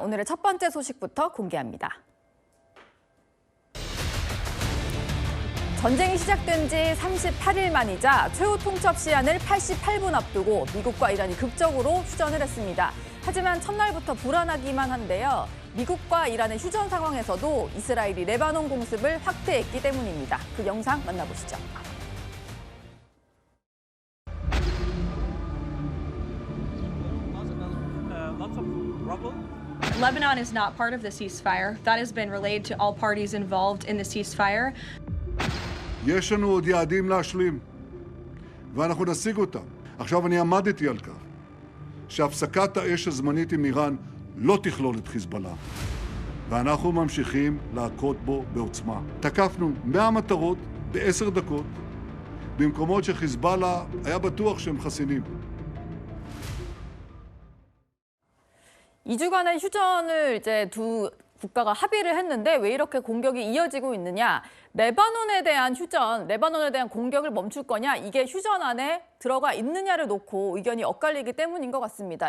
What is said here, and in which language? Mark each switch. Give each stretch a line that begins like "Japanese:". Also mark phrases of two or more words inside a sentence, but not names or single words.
Korean: 오늘의 첫 번째 소식부터 공개합니다. 전쟁이 시작된 지 38일 만이자 최후 통첩 시한을 88분 앞두고 미국과 이란이 극적으로 휴전을 했습니다. 하지만 첫날부터 불안하기만 한데요. 미국과 이란의 휴전 상황에서도 이스라엘이 레바논 공습을 확대했기 때문입니다. 그 영상 만나보시죠.
English: Lebanon is not part of the ceasefire. That has been relayed to all parties involved in the ceasefire.
Hebrew: יש לנו עוד יעדים להשלים, ואנחנו נשיג אותם. עכשיו אני עמדתי על כך שהפסקת האש הזמנית עם איראן לא תכלול את חיזבאללה, ואנחנו ממשיכים להכות בו בעוצמה. תקפנו 100 מטרות ב10 דקות, במקומות שחיזבאללה היה בטוח שהם חסינים.
Korean: 2주간의 휴전을 이제 두 국가가 합의를 했는데 왜 이렇게 공격이 이어지고 있느냐? 레바논에 대한 휴전, 레바논에 대한 공격을 멈출 거냐? 이게 휴전 안에 들어가 있느냐를 놓고 의견이 엇갈리기 때문인 것 같습니다.